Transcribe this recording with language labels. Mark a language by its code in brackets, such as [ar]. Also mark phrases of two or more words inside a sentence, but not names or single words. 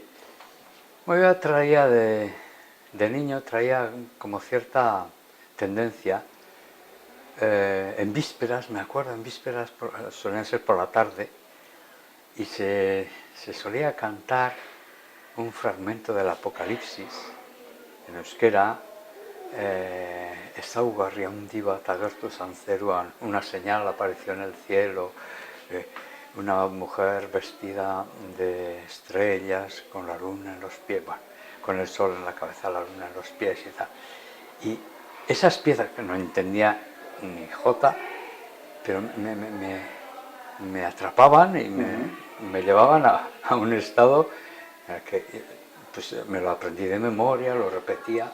[es] Yo traía de niño, traía como cierta tendencia. En vísperas, me acuerdo, en vísperas solían ser por la tarde y se solía cantar un fragmento del Apocalipsis en euskera. [eu] Ezaugarri handi bat agertu zan zeruan, [es] una señal apareció en el cielo, una mujer vestida de estrellas con la luna en los pies, bueno, con el sol en la cabeza, la luna en los pies y tal. Y esas piezas que no entendía ni jota, pero me atrapaban y me llevaban a un estado en el que pues, me lo aprendí de memoria, lo repetía.